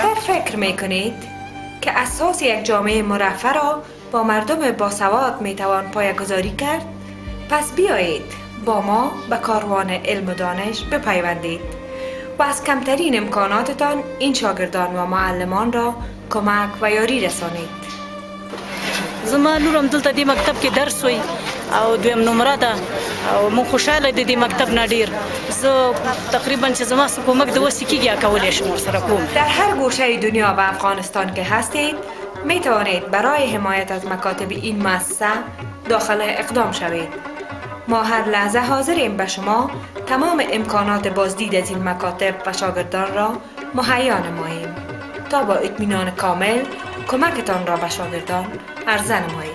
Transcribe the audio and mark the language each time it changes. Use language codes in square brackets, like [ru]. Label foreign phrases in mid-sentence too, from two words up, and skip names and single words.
[fa] اگر فکر میکنید که اساس یک جامعه مرفه را با مردم باسواد میتوان پایه‌گذاری کرد، پس بیایید با ما به کاروان علم و دانش بپیوندید و از کمترین امکاناتتان این شاگردان و معلمان را کمک و یاری رسانید. [ps] زما لورم دلته دې مکتب کې درس وی او دویم نمره ده او مو خوشاله دي دې مکتب نه ډیر. زه تقریبا چې زما څه کومک د وسې کېږي کولی شم ورسره کوم. [fa] در هر گوشه دنیا و افغانستان که هستید می توانید برای حمایت از مکاتب این مؤسسه داخل اقدام شوید. ما هر لحظه حاضریم به شما تمام امکانات بازدید از این مکاتب و شاگردان را مهیا نماییم تا با اطمینان کامل کمکتان را به شاگردان عرضه نمایید.